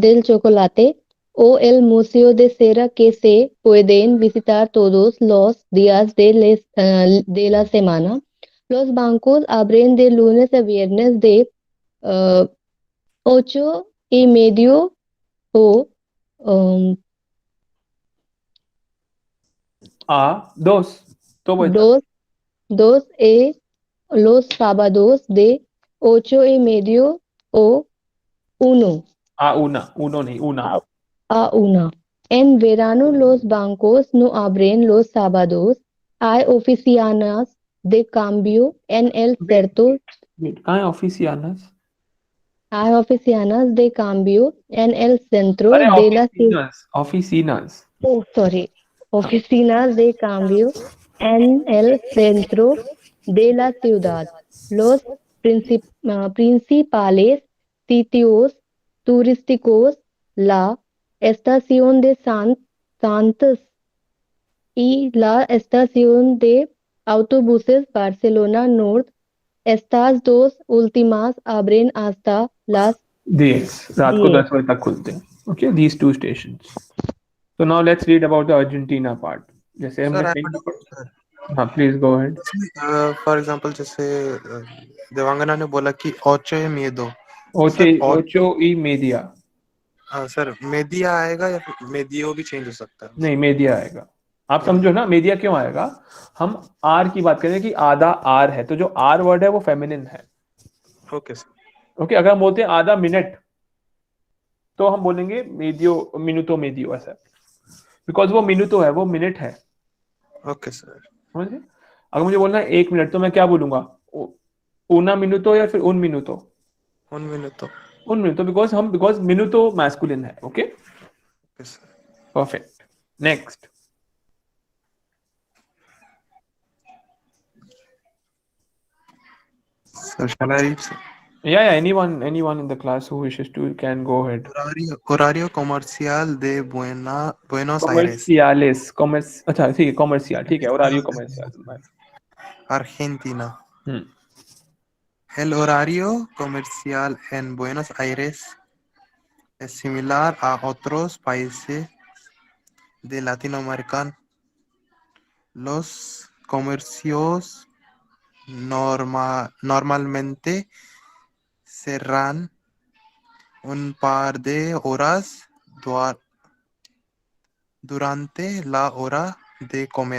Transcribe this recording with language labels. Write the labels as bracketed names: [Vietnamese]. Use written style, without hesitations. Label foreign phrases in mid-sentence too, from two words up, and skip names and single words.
[Spanish] del Chocolate o el Museo de Cera, que se pueden visitar todos los días de la semana. Los bancos abren de lunes a viernes de 8:30 o dos. [Hindi] तो वो [Spanish] dos, los sábados de 8:30 o 1 uno नहीं, una. a 1. En verano los bancos no abren los sábados. Hay oficinas de cambio en el centro. [Hindi] कहाँ है oficinas? [Spanish] Hay oficinas de cambio en el centro [Hindi] अरे [Spanish] de la ciudad. oficinas. [English] Oh, sorry. [Spanish] Oficinas de cambio en el centro de la ciudad. Los principales sitios turísticos, la estación de Santos y la estación de autobuses Barcelona Norte. Estas dos últimas abren hasta las [Hindi] 10 रात को [Spanish] 10. [Hindi] 10 बजे तक खुलते हैं. [English] Okay, these two stations. So now let's read about the Argentina part. [Hindi] जैसे हमने [English] Sir, I think have a doubt, sir. हाँ, please go ahead. For example, [Hindi] जैसे देवांगना ने बोला कि ocho है miedo. [Spanish] Ocho y media. [Hindi] सर मेदिया आएगा या फिर मेदियो भी चेंज हो सकता है? नहीं, मेदिया आएगा. आप समझो ना, मेदिया क्यों आएगा? हम आर की बात करें कि आधा आर है, तो जो आर वर्ड है वो फेमिनिन है. [English] okay sir. [Hindi] ओके, अगर हम बोलते हैं आधा मिनट, तो हम बोलेंगे [Spanish] medio, minuto medio, [Hindi] ऐसा. बिकॉज वो मिनुतो है, वो मिनट है. [English] okay sir. [Hindi] समझे? अगर मुझे बोलना है 1 मिनट, तो मैं क्या बोलूंगा? [Spanish] una minuto [Hindi] या फिर [Spanish] un minuto? un minuto, [Hindi] बिकॉज minuto मैस्कुलिन है. [English] okay, perfect. next. Sir, shall I read, sir? Yeah, anyone in the class who wishes to can go ahead. [Spanish] Horario comercial de Buenos Aires, Comerciales, [Hindi] अच्छा ठीक है, comercial, ठीक है, [Spanish] horario comercial. Argentina. El horario comercial en Buenos Aires es similar a otros países de Latinoamérica. Los comercios normalmente cerran un par de horas durante la hora de comer.